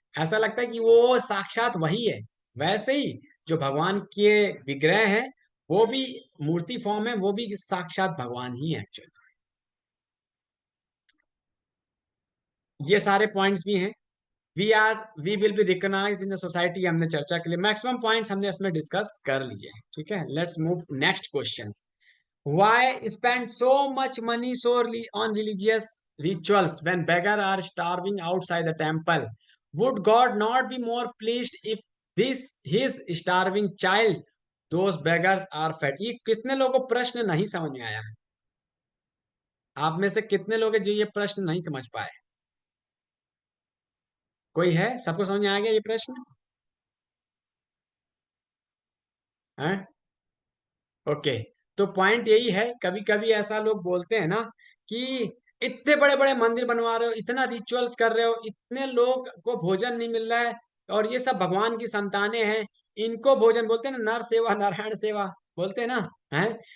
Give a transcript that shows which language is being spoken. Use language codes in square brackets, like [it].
[hi] ऐसा लगता है कि वो साक्षात वही है। वैसे ही जो भगवान के विग्रह है, वो भी मूर्ति फॉर्म है, वो भी साक्षात भगवान ही है एक्चुअली। ये सारे पॉइंट्स भी हैं। [en] we will be recognise in the society, [hi] हमने चर्चा के लिए मैक्सिमम पॉइंट्स हमने इसमें डिस्कस कर लिए। ठीक है, [en] Let's move next question. Why spend so much money on religious rituals when beggars are starving outside the temple? Would God not be more pleased if his starving child, those beggars are fed? [hi] ये कितने लोगों को प्रश्न नहीं समझ में आया? आप में से कितने लोग हैं जो ये प्रश्न नहीं समझ पाए? कोई है? सबको समझ में आ गया ये प्रश्न? हैं? ओके, तो पॉइंट यही है, कभी कभी ऐसा लोग बोलते हैं ना कि इतने बड़े बड़े मंदिर बनवा रहे हो, इतना रिचुअल्स कर रहे हो, इतने लोग को भोजन नहीं मिल रहा है, और ये सब भगवान की संतानें हैं, इनको भोजन, बोलते हैं ना, नर सेवा नारायण सेवा, बोलते हैं ना, हैं?